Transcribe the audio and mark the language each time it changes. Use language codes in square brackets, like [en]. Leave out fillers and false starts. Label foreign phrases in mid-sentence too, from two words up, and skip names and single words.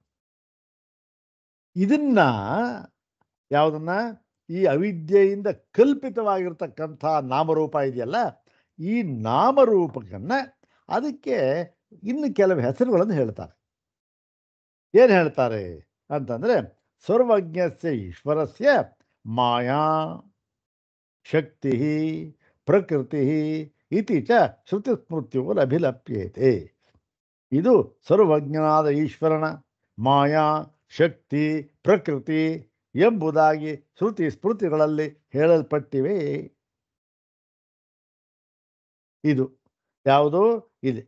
[kn] ಇದನ್ನ ಯಾವುದನ್ನ, ಈ ಅವಿದ್ಯೆಯಿಂದ ಕಲ್ಪಿತವಾಗಿರ್ತಕ್ಕಂಥ ನಾಮರೂಪ ಇದೆಯಲ್ಲ, ಈ ನಾಮರೂಪಕ್ಕನ್ನ ಅದಕ್ಕೆ ಇನ್ನು ಕೆಲವು ಹೆಸರುಗಳನ್ನು ಹೇಳ್ತಾರೆ. ಏನು ಹೇಳ್ತಾರೆ ಅಂತಂದರೆ, [sa] ಸರ್ವಜ್ಞಸ್ಯ ಈಶ್ವರಸ್ಯ ಮಾಯಾ ಶಕ್ತಿ ಪ್ರಕೃತಿ ಇತಿ ಚ ಶ್ರುತಿ ಸ್ಮೃತಿಗಳು ಅಭಿಲಪ್ಯತೆ. [kn] ಇದು ಸರ್ವಜ್ಞನಾದ ಈಶ್ವರನ ಮಾಯಾ ಶಕ್ತಿ ಪ್ರಕೃತಿ ಎಂಬುದಾಗಿ ಶ್ರುತಿ ಸ್ಮೃತಿಗಳಲ್ಲಿ ಹೇಳಲ್ಪಟ್ಟಿವೆ. ಇದು ಯಾವುದು ಇದೆ.